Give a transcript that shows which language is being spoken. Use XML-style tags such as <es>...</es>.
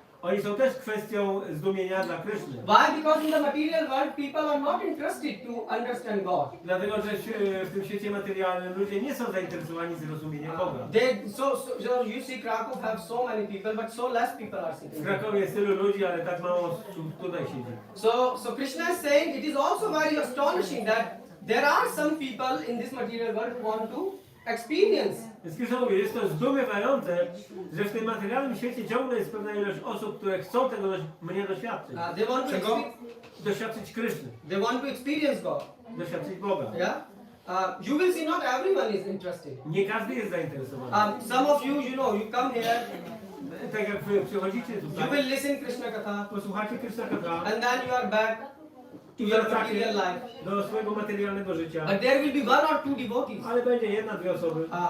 <pl>oni są też kwestią zdumienia dla Kryszny.</pl> <en>Why? Because in the material world people are not interested to understand God.</en> <pl>Dlatego, że w tym świecie materialnym ludzie nie są zainteresowani zrozumieniem Boga.</pl> <en>So you see Kraków have so many people, but so less people are sitting.</en> <pl>W Krakowie jest tylu ludzi, ale tak mało osób tutaj siedzi.</pl> <en>So Krishna is saying it is also very astonishing that there are some people in this material world who want to experience.</en> <pl>Więc Krishna mówi, jest to zdumiewające, że w tym materialnym świecie ciągle jest pewna ilość osób, które chcą tego mnie doświadczyć.</pl> <en>They want to</en> <pl>doświadczyć Kryszny.</pl> <en>They want to experience God.</en> <pl>Doświadczyć Boga.</pl> <en>Yeah. You will see not everyone is interested.</en> <pl>Nie każdy jest zainteresowany.</pl> <en>Some of you, you come here.</en> <pl>Tak jak wy przychodzicie tutaj.</pl> <en>You will listen Krishna Katha.</en> <pl>Posłuchacie Krishna Katha.</pl> <en>And then you are back to your material life.</en> <pl>Do swojego materialnego życia.</pl> <en>But there will be one or two devotees.</en> <pl>Ale będzie jedna, dwie osoby.</pl>